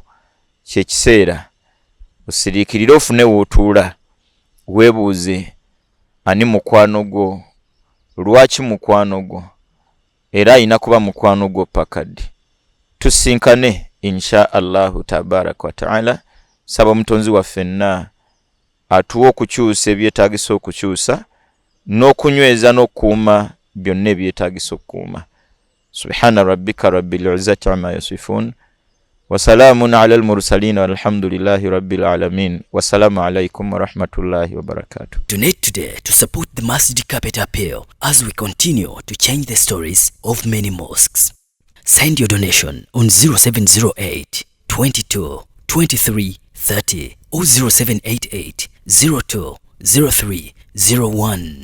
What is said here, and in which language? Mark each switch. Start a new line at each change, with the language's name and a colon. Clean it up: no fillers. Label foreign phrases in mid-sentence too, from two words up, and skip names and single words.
Ganda: Kyekiseera osiriikirire ofune w'otuula, weebuuze ani mukwano gwo, lwaki mukwano gwo, era ayina kuba mukwano gwo pakadde.
Arabic: Tusinkane إن شاء الله تبارك وتعالى.
Ganda: Saba omutonzi waffe ffenna atuwa okukyusa ebyetaagisa okukyusa, n'okunyweza n'okukuuma byonna ebyetaagisa okukuuma.
Arabic: سبحان ربك رب العزة عما يصفون وسلام على المرسلين والحمد لله رب العالمين. والسلام عليكم ورحمة الله وبركاته.
English: Donate today to support the Masjid Carpet Appeal as we continue to change the stories of many mosques. Send your donation on 0708 22 23 30 or 0788 02 03 01.